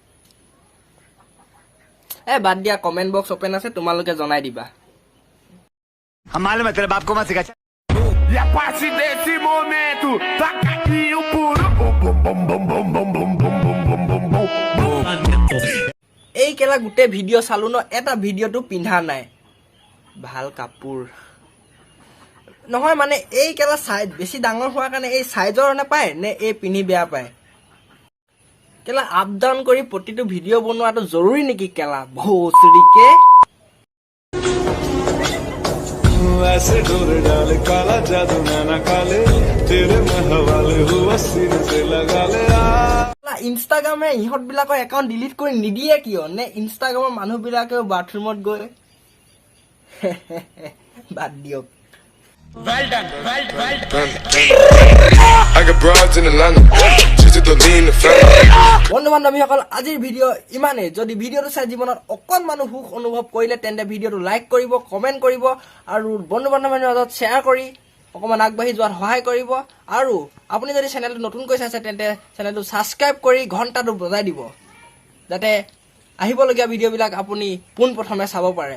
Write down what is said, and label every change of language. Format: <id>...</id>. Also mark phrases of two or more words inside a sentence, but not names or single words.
<as>বাদ দিয়া</as> <en>comment box open</en> <as>আছে তোমালোকে জনাই দিবা।</as> <hi>मालूम है तेरे बाप को मत सिखा।</hi> <pt>E a partir desse momento, taca aqui o puro.</pt> <as>এই কেলা গোটেই ভিডিঅ' চালো ন এটা ভিডিঅ'টো পিন্ধা নাই ভাল কাপোৰ নহয় মানে এই কেলা চাইজ বেছি ডাঙৰ হোৱাৰ কাৰণে এই চাইজৰ নাপায় নে এই পিন্ধি বেয়া পায়। কেলা</as> <en>up down</en> <as>কৰি প্ৰতিটো ভিডিঅ' বনোৱাটো জৰুৰী নেকি কেলা ভোচৰিকে।</as> <hi>ऐसे डोर डाले काला जादू नैना काले तेरे में हवाले हुआ सीने से लगा ले</hi> <as>ইনষ্টাগ্ৰামে ইহঁত বিলাকৰ একাউণ্ট ডিলিট কৰি নিদিয়ে কিয় নে ইনষ্টাগ্ৰামৰ মানুহ বিলাকেও বাথৰুমত গৈ বাদ দিয়ক।</as> <en>Well done. I got broads in Atlanta. Just to lean the family.</en> <as>বন্ধু বান্ধৱীসকল আজিৰ ভিডিঅ' ইমানেই। যদি ভিডিঅ'টো চাই জীৱনত অকণমানো সুখ অনুভৱ কৰিলে তেন্তে ভিডিঅ'টো লাইক কৰিব, কমেণ্ট কৰিব আৰু বন্ধু বান্ধৱীৰ মাজত শ্বেয়াৰ কৰি অকণমান আগবাঢ়ি যোৱাত সহায় কৰিব। আৰু আপুনি যদি চেনেলটো নতুনকৈ চাইছে তেন্তে চেনেলটো ছাবস্ক্ৰাইব কৰি ঘণ্টাটো বজাই দিব যাতে আহিবলগীয়া ভিডিঅ'বিলাক আপুনি পোনপ্ৰথমে চাব পাৰে।</as>